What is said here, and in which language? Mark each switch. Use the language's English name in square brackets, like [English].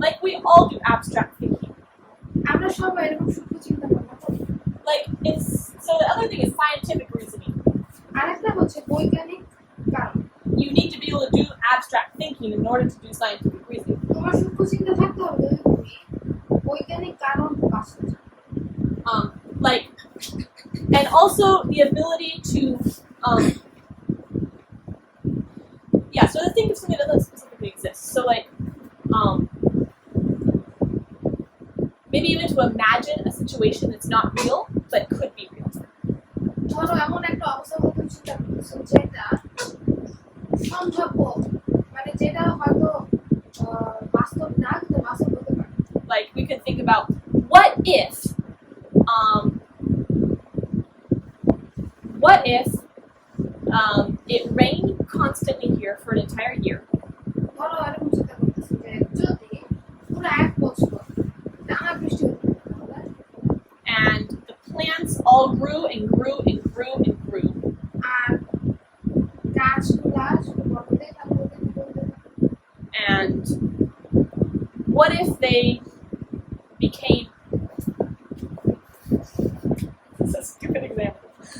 [English] Like we all do abstract thinking. [Bangla] আমরা সবাই এরকম সূক্ষ্ম চিন্তা ভাবনা করি। [English] Like it's so the other thing is scientific reasoning. [Bangla] আরেকটা হচ্ছে বৈজ্ঞানিক কারণ। [English] You need to be able to do abstract thinking in order to do scientific reasoning. [Bangla] তোমার সূক্ষ্ম চিন্তা থাকতে হবে তুমি বৈজ্ঞানিক কারণ বাঁচতে চাও। [English] Like, and also the ability to yeah, so to think of something that doesn't specifically exist. So like maybe even to imagine a situation that's not real but could be real. [Bangla] ধরো এমন একটা অবস্থা হতে চিন্তা করতেছো যেটা সম্ভাব্য, মানে যেটা হয়তো বাস্তব না কিন্তু বাস্তব হতে পারে। [English] Like we could think about what if it rained constantly here for an entire year. [Bangla] ধরো এরকম চিন্তা করতেছো যে যদি পুরো এক বছর টানা বৃষ্টি হতো তাহলে [English] And the plants all grew and grew and grew and grew. [Bangla] আর গাছগুলা শুধু বড়তে থাকবে। [English] And what if they became this is a stupid example.